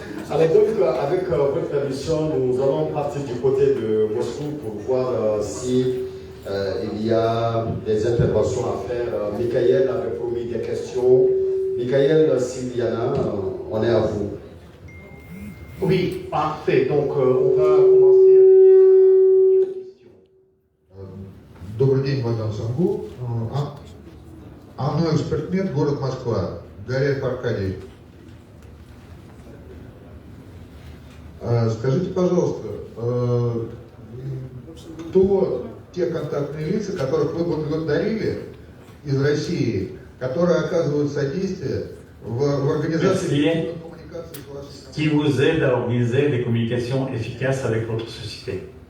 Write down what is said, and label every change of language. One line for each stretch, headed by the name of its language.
French: Alors donc, avec votre permission, nous allons partir du côté de Moscou pour voir si il y a des interventions à faire. Michael avait promis des questions. Michael, s'il y en a, on est à vous. Oui, parfait. Donc, on va commencer avec une question.
Russian: Добрый день, мадам Сангу. Анну Экспертмет, город Москва. Гаряев Аркадий. Скажите, пожалуйста, кто те контактные лица, которых вы благодарили из России, которые оказывают содействие в организации коммуникации с вашей страной?
French: Qui vous aide à organiser des communications efficaces avec votre société?